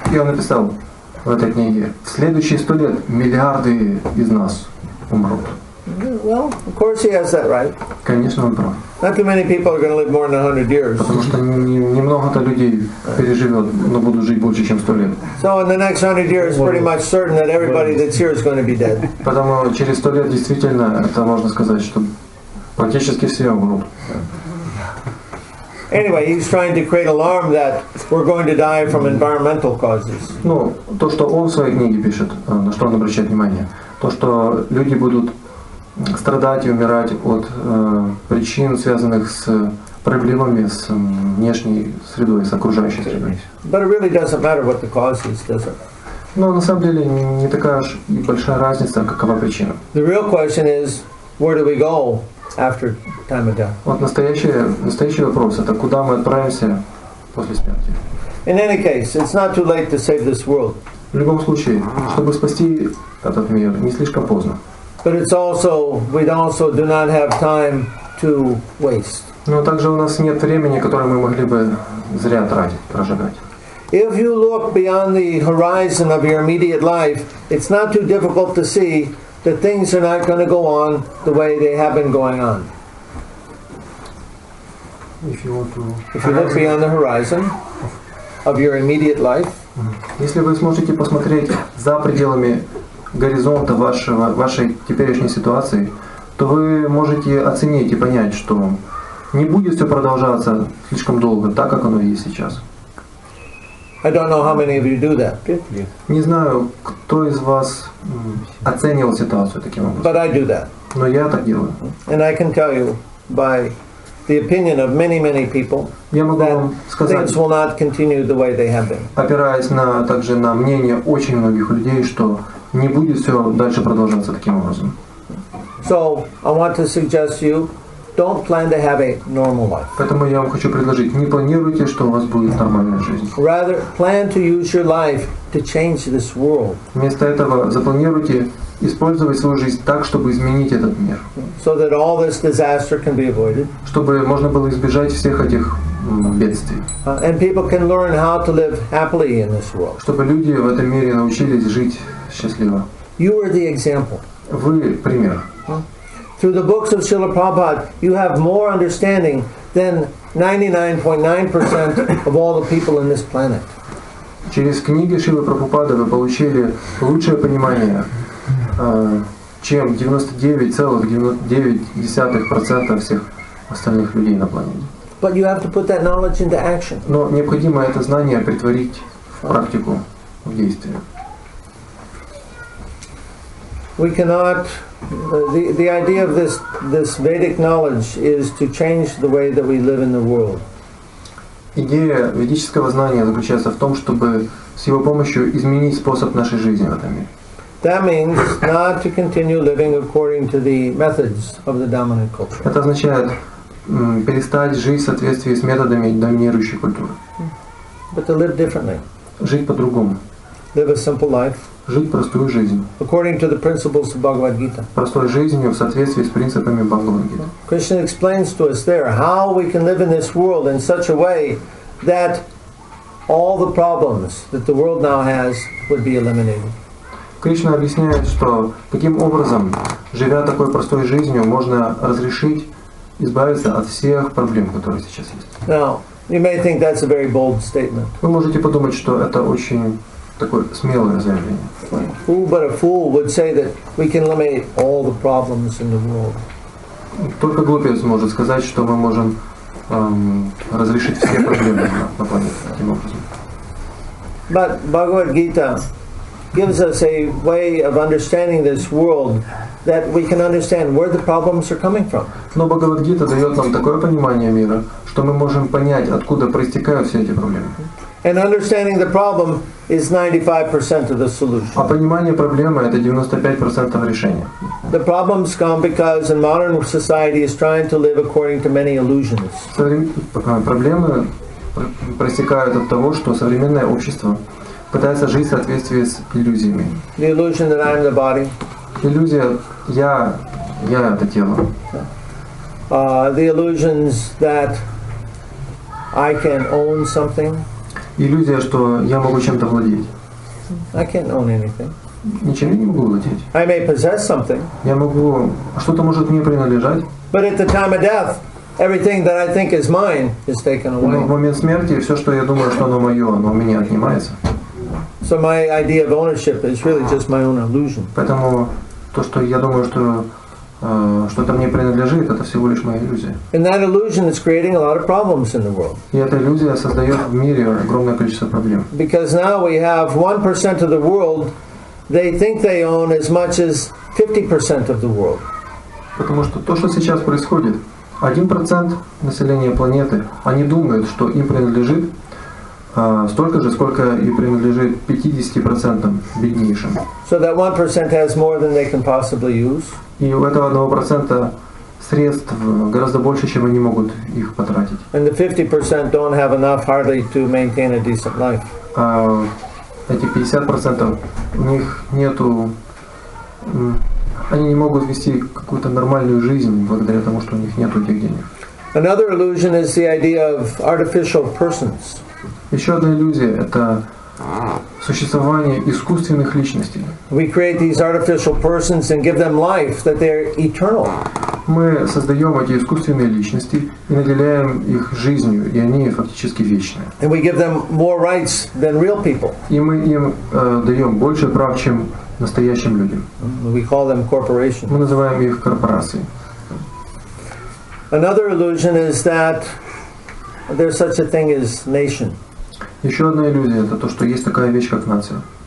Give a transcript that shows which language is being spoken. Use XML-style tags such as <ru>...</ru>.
<ru>И он написал в этой книге, в следующие 100 лет миллиарды из нас умрут.</ru> <en>Well, of course he has that right.</en> <ru>Конечно, он прав.</ru> <en>Not too many people are going to live more than 100 years.</en> <ru>Потому что немного-то людей переживет, но будут жить больше, чем 100 лет.</ru> <en>So in the next 100 years, it's pretty much certain that everybody that's here is going to be dead.</en> <ru>Поэтому через 100 лет действительно, это можно сказать, что практически все умрут.</ru> <en>Anyway, he's trying to create alarm that we're going to die from environmental causes.</en> <ru>Ну, то, что он в своей книге пишет, на что он обращает внимание, то, что люди будут страдать и умирать от причин, связанных с проблемами с внешней средой, с окружающей средой.</ru> <en>But it really doesn't matter what the cause is, does it?</en> <ru>Но на самом деле не такая уж и большая разница, какова причина.</ru> <en>The real question is, where do we go after time of death?</en> <ru>Вот настоящий вопрос, это куда мы отправимся после смерти.</ru> <en>In any case, it's not too late to save this world.</en> <ru>В любом случае, чтобы спасти этот мир, не слишком поздно.</ru> <en>But it's also, we also do not have time to waste.</en> <ru>Но также у нас нет времени, которое мы могли бы зря тратить, прожигать.</ru> <en>If you look beyond the horizon of your immediate life, it's not too difficult to see that things are not going to go on the way they have been going on. If you look beyond the horizon of your immediate life,</en> <ru>если вы сможете посмотреть за пределами горизонта вашей теперешней ситуации, то вы можете оценить и понять, что не будет все продолжаться слишком долго, так как оно есть сейчас.</ru> <en>I don't know how many of you do that.</en> <ru>Не знаю, кто из вас оценивал ситуацию таким образом.</ru> <en>But I do that.</en> <ru>Но я так делаю.</ru> <en>And I can tell you by the opinion of many people</en> <ru>я могу вам</ru> <en>that</en> <ru>сказать,</ru> <en>things will not continue the way they have been.</en> <ru>Опираясь также на мнение очень многих людей, что не будет все дальше продолжаться таким образом.</ru> <en>So I want to suggest to you, don't plan to have a normal life.</en> <ru>Поэтому я вам хочу предложить, не планируйте, что у вас будет нормальная жизнь.</ru> <en>Rather, plan to use your life to change this world.</en> <ru>Вместо этого запланируйте использовать свою жизнь так, чтобы изменить этот мир.</ru> <en>So that all this disaster can be avoided.</en> <ru>Чтобы можно было избежать всех этих бедствий.</ru> <en>And people can learn how to live happily in this world.</en> <ru>Чтобы люди в этом мире научились жить счастливо.</ru> <en>You are the example.</en> <ru>Вы пример.</ru> <en>Through the books of Srila Prabhupada, you have more understanding than 99.9% of all the people in this planet.</en> <ru>Через книги Шрилы Прабхупады вы получили лучшее понимание, чем 99,9% всех остальных людей на планете.</ru> <en>But you have to put that knowledge into action.</en> <ru>Но необходимо это знание претворить в практику, в действие.</ru> <en>we cannot. The idea of this Vedic knowledge is to change the way that we live in the world.</en> <ru>Идея ведического знания заключается в том, чтобы с его помощью изменить способ нашей жизни в этом мире.</ru> <en>That means not to continue living according to the methods of the dominant culture.</en> <ru>Это означает перестать жить в соответствии с методами доминирующей культуры.</ru> <en>But to live differently.</en> <ru>Жить по-другому.</ru> <en>Live a simple life.</en> <ru>Жить простую жизнь.</ru> <en>According to the principles of Bhagavad Gita.</en> <ru>Простой жизнью в соответствии с принципами Bhagavad Gita.</ru> <en>Krishna explains to us there how we can live in this world in such a way that all the problems that the world now has would be eliminated.</en> <ru>Кришна объясняет, что каким образом, живя такой простой жизнью, можно разрешить, избавиться от всех проблем, которые сейчас есть.</ru> <en>Now, you may think that's a very bold statement.</en> <ru>Вы можете подумать, что это очень такое смелое заявление.</ru> <en>Who but a fool would say that we can eliminate all the problems in the world?</en> <ru>Только глупец может сказать, что мы можем разрешить все проблемы на планете таким образом.</ru> <en>But Bhagavad Gita gives us a way of understanding this world that we can understand where the problems are coming from.</en> <ru>Но Бхагавад-гита дает нам такое понимание мира, что мы можем понять, откуда проистекают все эти проблемы.</ru> <en>And understanding the problem is 95% of the solution.</en> <ru>А понимание проблемы — это 95% решения.</ru> <en>The problems come because in modern society is trying to live according to many illusions.</en> <ru>Проблемы проистекают от того, что современное общество пытается жить в соответствии с иллюзиями.</ru> <en>The illusion that I'm the body.</en> <ru>Иллюзия я это тело.</ru> <en>The illusions that I can own something.</en> <ru>Иллюзия, что я могу чем-то владеть.</ru> <en>I can't own anything.</en> <ru>Ничем я не могу владеть.</ru> <en>I may possess something.</en> <ru>Я могу, что-то может мне принадлежать.</ru> <en>But at the time of death, everything that I think is mine is taken away.</en> <ru>Но в момент смерти все, что я думаю, что оно мое, оно у меня отнимается.</ru> <en>So my idea of ownership is really just my own illusion.</en> <ru>Поэтому то, что я думаю, что что-то мне принадлежит, это всего лишь моя иллюзия.</ru> <en>And that illusion is creating a lot of problems in the world.</en> <ru>И эта иллюзия создает в мире огромное количество проблем.</ru> <en>Because now we have 1% of the world, they think they own as much as 50% of the world.</en> <ru>Потому что то, что сейчас происходит, 1% населения планеты, они думают, что им принадлежит столько же, сколько и принадлежит 50% беднейшим.</ru> <en>So that 1% has more than they can possibly use.</en> <ru>И у этого 1% средств гораздо больше, чем они могут их потратить.</ru> <en>And the 50% don't have enough hardly to maintain a decent life.</en> <ru>А эти 50% у них нету, они не могут вести какую-то нормальную жизнь благодаря тому, что у них нету этих денег.</ru> <en>Another illusion is the idea of artificial persons.</en> <ru>Еще одна иллюзия – это существование искусственных личностей.</ru> <en>We create these artificial persons and give them life, that they're eternal.</en> <ru>Мы создаем эти искусственные личности и наделяем их жизнью, и они фактически вечные.</ru> <en>And we give them more rights than real people.</en> <ru>И мы им даем больше прав, чем настоящим людям.</ru> <en>We call them corporations.</en> <ru>Мы называем их корпорацией.</ru> <en>Another illusion is that there's such a thing as nation.</en> <ru>Еще одна иллюзия – это то, что есть такая вещь, как нация.</ru>